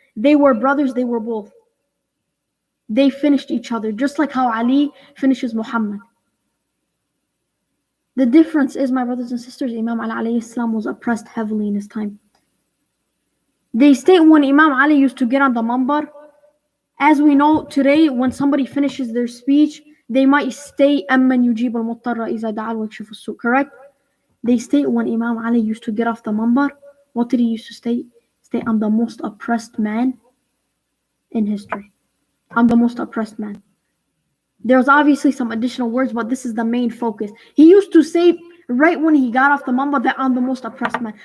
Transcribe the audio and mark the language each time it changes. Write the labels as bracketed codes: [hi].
[en] They were brothers, they were both. They finished each other, just like how Ali finishes Muhammad. The difference is, my brothers and sisters, Imam Ali alayhi salam was oppressed heavily in his time. They state when Imam Ali used to get on the mambar, as we know today, when somebody finishes their speech, They might state [ar] أَمَّنْ يُجِيبُ الْمُضْطَرَّ إِذَا دَعَا وَيَكْشِفُ السُّوءَ. [en] Correct? They state when Imam Ali used to get off the minbar, what did he used to state? State, I'm the most oppressed man in history. I'm the most oppressed man. There's obviously some additional words, but this is the main focus. He used to say right when he got off the minbar that I'm the most oppressed man.